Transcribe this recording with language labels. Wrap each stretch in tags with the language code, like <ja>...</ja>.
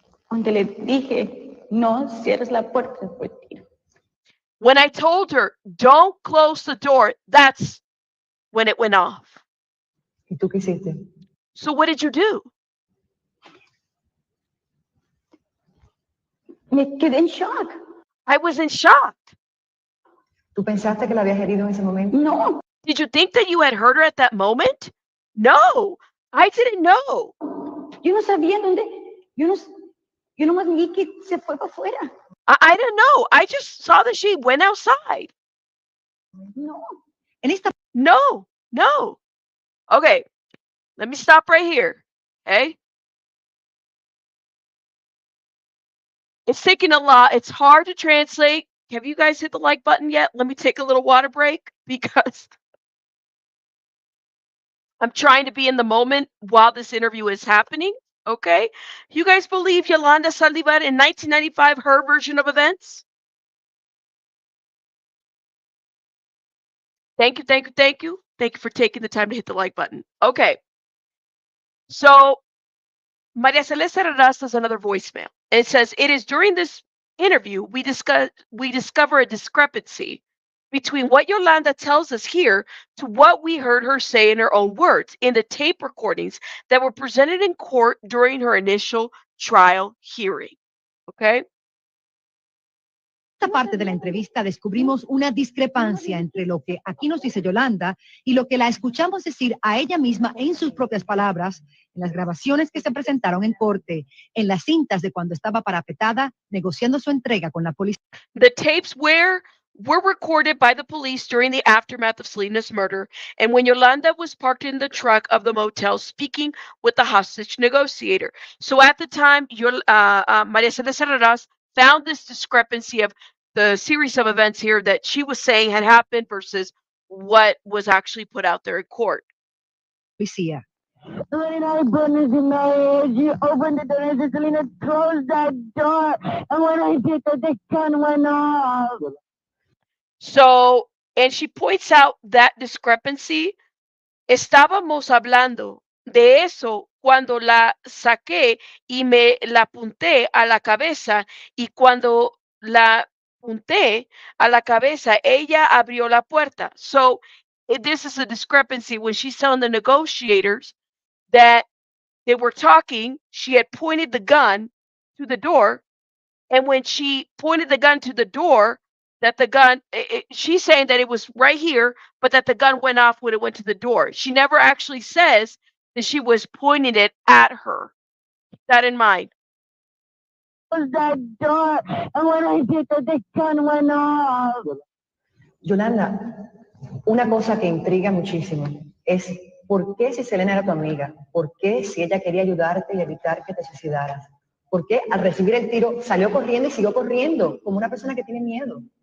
<es>donde le dije, no cierres la puerta después tiro.</es> <en>When I told her, don't close the door, that's when it went off.</en> <es>¿Y tú qué hiciste?</es> <en>So what did you do?</en> <es>Me quedé en shock.</es> <en>I was in shock.</en> <es>¿Tú pensaste que la habías herido en ese momento? No,</es> <en>Did you think that you had hurt her at that moment? No, I didn't know.</en> <es>yo no sabía dónde, yo nomás vi que se fue para afuera.</es> <en>I didn't know. I just saw that she went outside.</en> <es>No, En esta</es> <en>No. Okay, let me stop right here. Okay? It's taking a lot. It's hard to translate. Have you guys hit the like button yet? Let me take a little water break because I'm trying to be in the moment while this interview is happening. Okay? You guys believe Yolanda SALDIVAR in 1995, her version of events? Thank you. Thank you for taking the time to hit the like button. Okay. So Maria Celeste Arraras does another voicemail. It says, it is during this interview we discover a discrepancy between what Yolanda tells us here to what we heard her say in her own words in the tape recordings that were presented in court during her initial trial hearing. Okay? esta parte de la entrevista descubrimos una discrepancia entre lo que aquí nos dice Yolanda y lo que la escuchamos decir a ella misma en sus propias palabras en las grabaciones que se presentaron en corte, en las cintas de cuando estaba parapetada negociando su entrega con la policía. The tapes were recorded by the police during the aftermath of Selena's murder and when Yolanda was parked in the truck of the motel speaking with the hostage negotiator. So at the time, Maria Celeste Arraras found this discrepancy of the series of events here that she was saying had happened versus what was actually put out there in court.</en> <es>Policía.</es> <en>When I burned it in my head, you opened the door and said, Selena, close that door. And when I did that, the gun went off. So, and she points out that discrepancy.</en> <es>Estábamos hablando de eso cuando la saqué y me la apunté a la cabeza y cuando la apunté a la cabeza, ella abrió la puerta.</es> <en>So this is a discrepancy when she's telling the negotiators that they were talking, she had pointed the gun to the door, and when she pointed the gun to the door, that the gun, she's saying that it was right here, but that the gun went off when it went to the door. She never actually says that she was pointing it at her. Keep that in mind. Close that door. And when I did that, the gun went off.</en> <es>Yolanda, una cosa que intriga muchísimo es ¿por qué si Selena era tu amiga? ¿Por qué si ella quería ayudarte y evitar que te suicidaras? ¿Por qué al recibir el tiro salió corriendo y siguió corriendo como una persona que tiene miedo?</es>